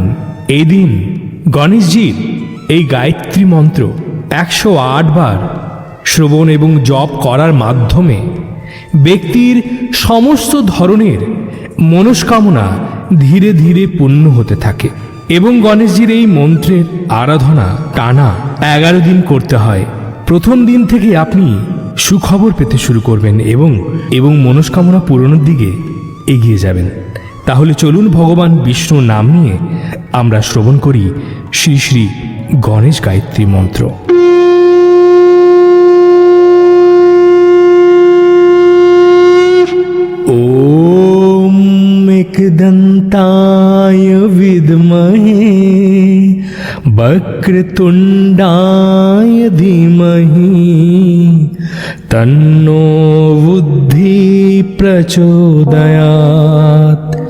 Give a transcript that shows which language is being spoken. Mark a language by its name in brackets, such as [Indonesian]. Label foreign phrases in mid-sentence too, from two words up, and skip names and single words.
[Bangla] এই দিন গণেশজির এই গায়ত্রী মন্ত্র 108 বার শ্রবণ এবং জপ করার মাধ্যমে ব্যক্তির সমস্ত ধরনের মনস্কামনা ধীরে ধীরে পূর্ণ হতে থাকে এবং গণেশজির এই মন্ত্রের আরাধনা টানা 11 দিন করতে হয়। প্রথম দিন থেকে আপনি সুখবর পেতে শুরু করবেন এবং মনস্কামনা পূরণের দিকে এগিয়ে যাবেন। তাহলে চলুন ভগবান বিষ্ণুর নাম নিয়ে আমরা শ্রবণ করি শ্রী শ্রী গণেশ গায়ত্রী মন্ত্র। [Sanskrit] ओम एकदंताय विद्महे वक्रतुंडाय धीमहि तन्नो बुद्धि प्रचोदयात्।